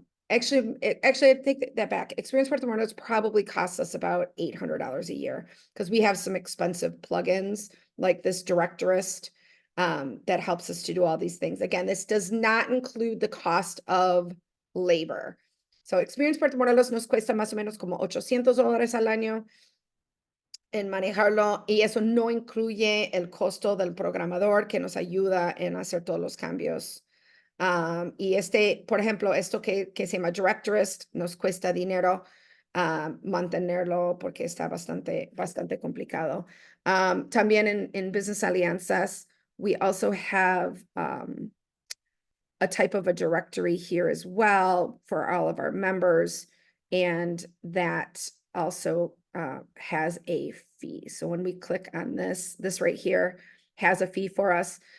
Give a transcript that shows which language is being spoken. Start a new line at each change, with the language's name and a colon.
English: Actually, I take that back. Experience Puerto Morelos probably costs us about $800 a year, because we have some expensive plugins like this Directorist that helps us to do all these things. Again, this does not include the cost of labor.
Spanish: So Experience Puerto Morelos nos cuesta más o menos como $800 al año en manejarlo, y eso no incluye el costo del programador que nos ayuda en hacer todos los cambios. Y por ejemplo, esto que se llama Directorist nos cuesta dinero mantenerlo, porque está bastante complicado.
English: También in Business Alianzas, we also have a type of a directory here as well for all of our members, and that also has a fee. So when we click on this right here has a fee for us.